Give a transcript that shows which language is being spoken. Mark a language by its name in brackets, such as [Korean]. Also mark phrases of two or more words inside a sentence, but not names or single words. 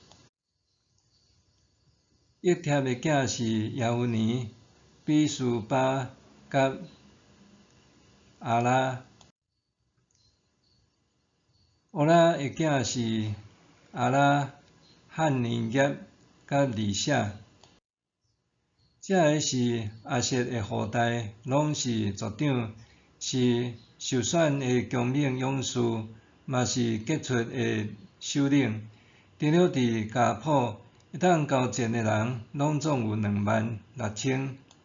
[Min Nan Chinese] 益帖的囝是耶夫尼、比苏巴甲阿拉。乌拉的囝是阿拉、汉尼业甲利舍。这个是亚瑟的后代，拢是族长，是受选的强猛勇士，嘛是杰出的首领。除了伫家谱，会当交战的人，拢总有26000。